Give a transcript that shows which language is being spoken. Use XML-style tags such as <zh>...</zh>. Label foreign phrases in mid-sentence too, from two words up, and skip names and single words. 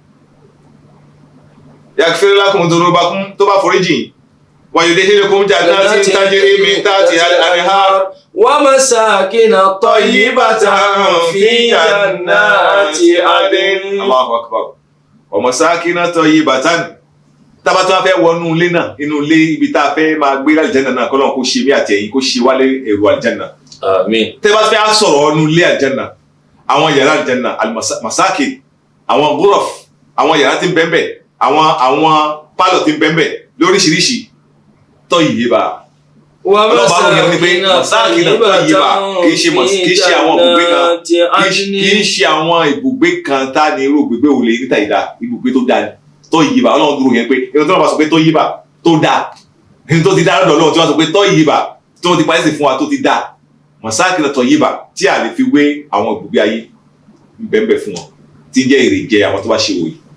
<ar>يغفر لكم ذنوبكم</ar> <yo>tó bá foríjì wa</yo> <ar>يدخلكم جنات تجري من تحتها الأنهار. ومساكن طيبة في جنات عدن. الله أكبر. ومساكن طيبة</ar> <yo>tábà tó wá fẹ́ wọnú ilé náà inú ilé ibi tá a fẹ́ máa gbé àlìjẹ́nà náà kọ́lọ́n kó ṣe mí àti ẹ̀yin kó ṣe wálé èrò àlìjẹ́nà. Àmín. tẹ́ bá fẹ́ sọ̀rọ̀ ọnú ilé àlìjẹ́nà àwọn yàrá àlìjẹ́nà al-masakin àwọn ghuraf àwọn yàrá tí ń bẹ́ẹ̀ àwọn pálọ̀ tí ń bẹ́ẹ̀ lóríṣiríṣi tayyiba.</yo> <ar>ومساكن طيبة</ar> <yo>kìí ṣe àwọn ibùgbé kan kìí ṣe àwọn ibùgbé kan tá ní irú ibùgbé òun lè níta ìdá ibùgbé tó dáa tayyiba. Ọlọ́run dúró yẹn pé ẹni tó bá sọ pé tayyiba tó dáa ẹni tó ti dá lọ́dọ̀ Ọlọ́run tí wọ́n sọ pé tayyiba tí wọ́n ti parí sí fún wa tó ti dáa</yo> <ar>مساكن طيبة</ar> <yo>tí a lè fi wé àwọn ibùgbé ayé bẹ́ẹ̀ fún wọn tí ń jẹ́ èrè jẹ àwọn tó bá ṣe wòye.</yo>